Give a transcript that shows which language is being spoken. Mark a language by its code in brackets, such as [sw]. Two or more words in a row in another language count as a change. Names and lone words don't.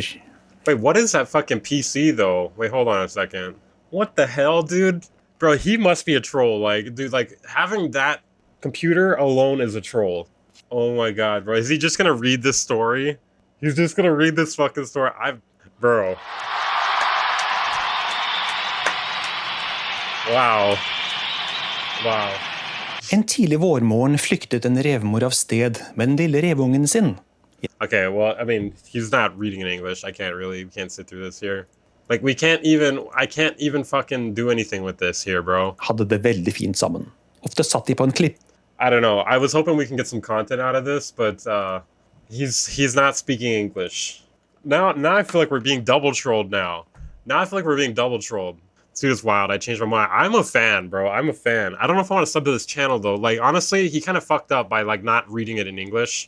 [en] Wait, what is that fucking PC though? Wait, hold on a second. What the hell, dude? Bro, he must be a troll. Like, dude, like having that computer alone is a troll. Oh my god, bro. Is he just gonna read this story? He's just gonna read this fucking story. Bro. Wow. Wow. [no] En tidlig vårmorgen flyktet en revmor av sted med den lille revungen sin. [en] Okay, well, I mean, he's not reading in English. We can't sit through this here. Like, I can't even fucking do anything with this here, bro. [no] Hadde det veldig fint sammen. Ofte satt de på en klipp. [en] I don't know. I was hoping we can get some content out of this, but he's not speaking English. Now I feel like we're being double trolled now. Now I feel like we're being double trolled. This dude is wild. I changed my mind. I'm a fan, bro. I'm a fan. I don't know if I want to sub to this channel, though. Like, honestly, he kind of fucked up by, like, not reading it in English.